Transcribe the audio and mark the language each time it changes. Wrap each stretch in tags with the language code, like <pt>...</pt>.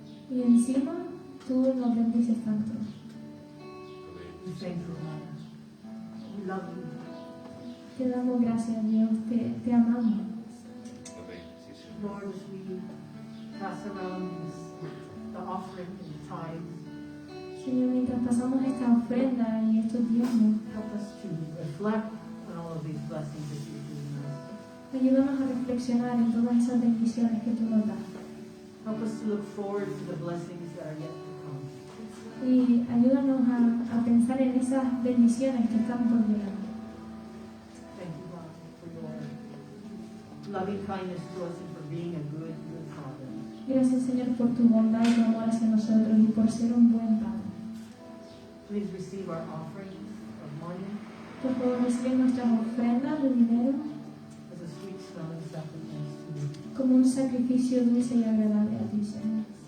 <es>Y encima, tú nos bendices tanto.</es> <en>We thank you, Lord. We love you.</en> <es>Te damos gracias, Dios. Te amamos.</es> <en>Lord, as we pass around the offering and the tithes,</en> <es>Señor, mientras pasamos esta ofrenda y estos diezmos,</es> <en>help us to reflect on all of these blessings that you've given us.</en> <es>ayúdanos a reflexionar en todas esas bendiciones que tú nos das.</es> <en>Help us to look forward to the blessings that are yet to come.</en> <es>Y ayúdanos a pensar en esas bendiciones que están por llegar.</es> <en>Thank you, God, for your loving kindness to us and for being a good, good Father.</en> <es>Gracias, Señor, por tu bondad y tu amor hacia nosotros y por ser un buen Padre.</es> <en>Please receive our offerings of money</en> <es>Por favor, recibe nuestras ofrendas de dinero</es> <en>as a sweet smelling sacrifice to you.</en> <es>como un sacrificio dulce y agradable a ti, Señor.</es>